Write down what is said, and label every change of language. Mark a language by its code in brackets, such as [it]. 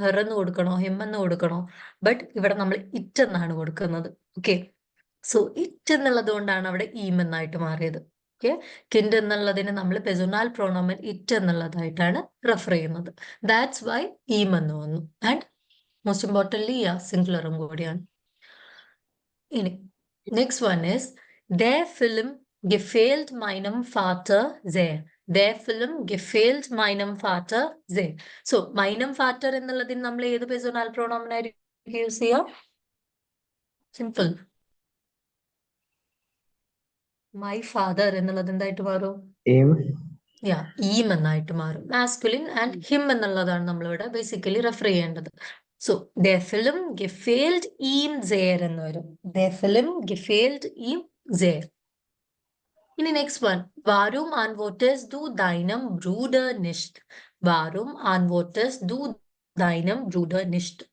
[ml] Her എന്ന് കൊടുക്കണോ him എന്ന് കൊടുക്കണോ? ബട്ട് ഇവിടെ നമ്മൾ ഇറ്റ് എന്നാണ് കൊടുക്കുന്നത്. ഓക്കെ, സോ ഇറ്റ് എന്നുള്ളത് കൊണ്ടാണ് അവിടെ ഈം എന്നായിട്ട് മാറിയത്. ഓക്കെ, കിൻഡ് എന്നുള്ളതിന് നമ്മൾ പേഴ്സണൽ പ്രോണോമൻ ഇറ്റ് എന്നുള്ളതായിട്ടാണ് റെഫർ ചെയ്യുന്നത്. [en] that's why [ml] ഈം എന്ന് വന്നു. [en] and most importantly [ml] സിംഗുലറും കൂടിയാണ്. ഇനി next one is [de] their film gefällt meinem Vater sehr. their film gefällt meinem Vater sehr. [ml] So [de] meinem Vater [ml] എന്നുള്ളതിന് നമ്മൾ ഏത് പേഴ്സണൽ പ്രോണോമൻ ആയിരിക്കും യൂസ് ചെയ്യുക? സിമ്പിൾ, [en] my father [ml] എന്നുള്ളത് എന്തായിട്ട് മാറും? ഈം എന്നായിട്ട് മാറും. മാസ്കുലിൻ ആൻഡ് ഹിം എന്നുള്ളതാണ് നമ്മളിവിടെ ബേസിക്കലി റെഫർ ചെയ്യേണ്ടത്. [de] സോ their film gefällt ihm sehr എന്ന് വരും. their film gefällt ihm sehr. [ml] ഇനി next one, [de] warum antwortest du deinem Bruder nicht? warum antwortest du deinem Bruder nicht?